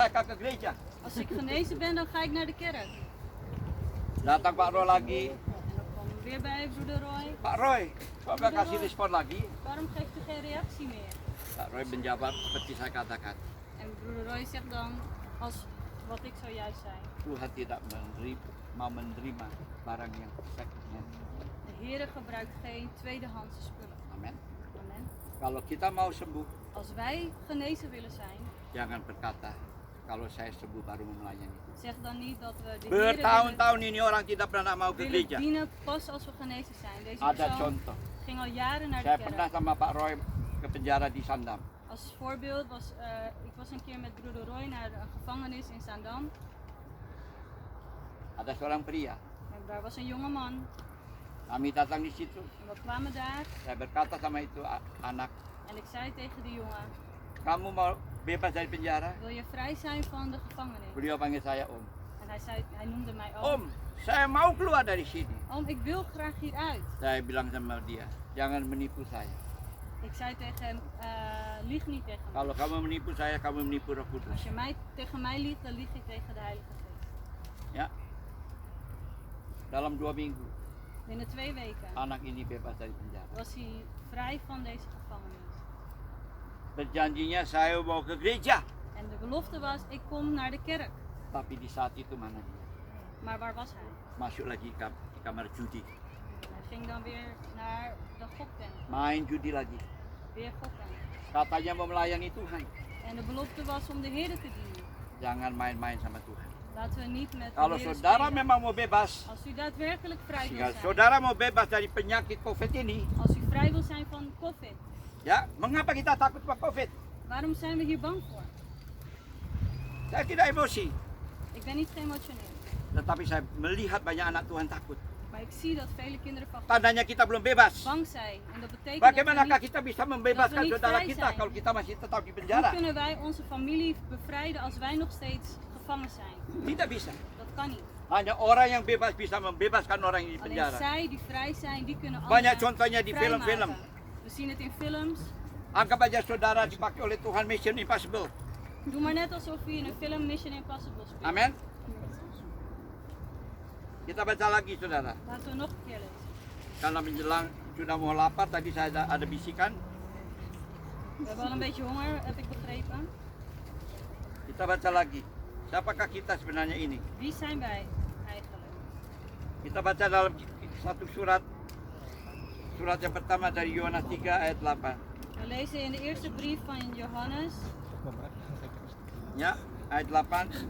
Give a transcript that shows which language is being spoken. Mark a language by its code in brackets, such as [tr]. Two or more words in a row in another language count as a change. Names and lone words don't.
[id] mereka ke gereja. [nl] Als ik genezen ben, dan ga ik naar de kerk. [id] Datang Pak Roy lagi. [nl] En dan komen we weer bij broeder Roy. [id] Pak Roy, kok nggak kasih respon lagi? [nl] Waarom geeft u geen reactie meer? [id] Pak Roy menjawab seperti saya katakan. [nl] En broeder Roy zegt dan, als wat ik zojuist zei. [id] Tuhan tidak mau menerima barang yang [en] second hand. [nl] De Heer gebruikt geen tweedehandse spullen. [id] Amin. [nl] Amen. [id] Kalau kita mau sembuh, [nl] Als wij genezen willen zijn, [id] jangan berkata kalau saya sembuh baru mau melayani. [nl] zeg dan niet dat we de Heer [id] Bertahun-tahun ini orang tidak pernah mau ke [nl] willen [id] gereja. [nl] dienen pas als we genezen zijn. Deze [id] Ada [nl] persoon [id] contoh. [nl] ging al jaren naar [id] Saya [nl] de [id] pernah [nl] kerk. [id] sama Pak Roy ke penjara di Sandam. [nl] Als voorbeeld was ik was een keer met broeder Roy naar een gevangenis in Zaandam. [id] Ada seorang pria. [nl] En daar was een jonge man. [id] Kami datang di situ. [nl] En we kwamen daar [id] Saya berkata sama itu anak, [nl] en ik zei tegen die jongen, [id] kamu mau bebas dari penjara? [nl] wil je vrij zijn van de gevangenis? [id] Beliau panggil saya Om. [nl] En hij noemde mij [id] Om, [nl] oom. [id] saya mau keluar dari sini. [nl] Oom, ik wil graag hieruit. [id] Saya bilang sama dia, jangan menipu saya. [nl] Ik zei tegen hem, lieg niet tegen me. [id] Kalau kamu menipu saya, kamu menipu Roh Kudus. [nl] Als je tegen mij liegt, dan lieg je tegen de Heilige Geest. [id] Ya. Dalam 2 minggu, [nl] Binnen 2 weken [id] anak ini bebas dari penjara. [nl] was hij vrij van deze gevangenis. [id] Berjanjinya saya mau ke gereja. [nl] En de belofte was, ik kom naar de kerk. [id] Tapi di saat itu mana dia? [nl] Maar waar was hij? [id] Masuk lagi di kamar judi. [nl] Hij ging dan weer naar de goktent. [id] Main judi lagi. [nl] Weer gokken. [id] Katanya mau melayani Tuhan. [nl] En de belofte was om de Heer te dienen. [id] Jangan main-main sama Tuhan. [nl] Laten we niet met de [id] Kalau [nl] Heer [id] saudara [nl] spelen. [id] memang mau bebas, [nl] Als u daadwerkelijk vrij wil [id] jika [nl] zijn. [id] saudara mau bebas dari penyakit COVID ini, [nl] Als u vrij wil zijn van COVID. [id] ya, mengapa kita takut sama COVID? [nl] Waarom zijn we hier bang voor? [id] Saya tidak emosi, [nl] Ik ben niet geëmotioneerd. [id] tetapi saya melihat banyak anak Tuhan takut. [nl] Maar ik zie dat vele kinderen van God [id] Tandanya kita belum bebas. [nl] bang zijn. En dat betekent [id] Bagaimanakah [nl] dat we [id] kita bisa membebaskan [nl] niet [id] saudara [nl] vrij [id] kita [nl] zijn. [id] kalau kita masih tetap di [nl] niet, hoe [id] penjara? [nl] kunnen wij onze familie bevrijden als wij nog steeds gevangen zijn? [id] Tidak bisa. [nl] Dat kan niet. [id] Hanya orang yang bebas bisa membebaskan orang yang di [nl] Alleen [id] penjara. [nl] zij die vrij zijn, die kunnen [id] Banyak [nl] anderen [id] contohnya di [nl] vrijmaken. [id] film-film. [nl] We zien het in films. [id] Anggap aja saudara dipakai oleh Tuhan Mission Impossible. [nl] Doe maar net alsof je in een film Mission Impossible speelt. [id] Amin. Kita baca lagi saudara. [nl] Laten we nog een keer lezen. [id] Karena menjelang sudah mau lapar, tadi saya ada bisikan. [nl] We hebben al een beetje honger, heb ik begrepen. [id] Kita baca lagi. Siapakah kita sebenarnya ini? [nl] Wie zijn wij eigenlijk? [id] Kita baca dalam satu surat. Surat yang pertama dari Yohanes 3 ayat 8. [nl] We lezen in de eerste brief van Johannes. [id] Ya, ayat 8.